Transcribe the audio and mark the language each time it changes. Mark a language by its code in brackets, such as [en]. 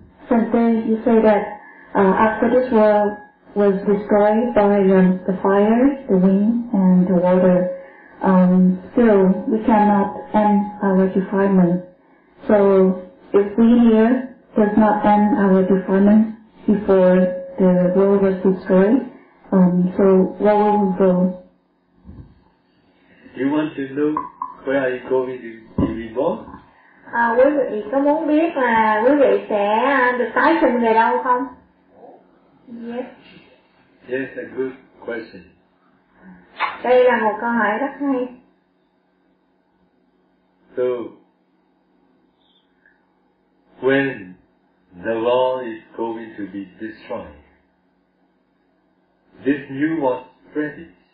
[en] Sante, you say that after this world was destroyed by the fire, the wind and the water, still we cannot end our defilement. So if we here does not end our defilement before the world was destroyed, so where will we go? You want to know where are you going to be reborn? [vi] Quý vị có muốn biết là quý vị sẽ được tái sinh về đâu không? [en] Yes. Yes, a good question. [vi] Đây là một câu hỏi rất hay. [en] So, when the world is going to be destroyed, this new world spreads.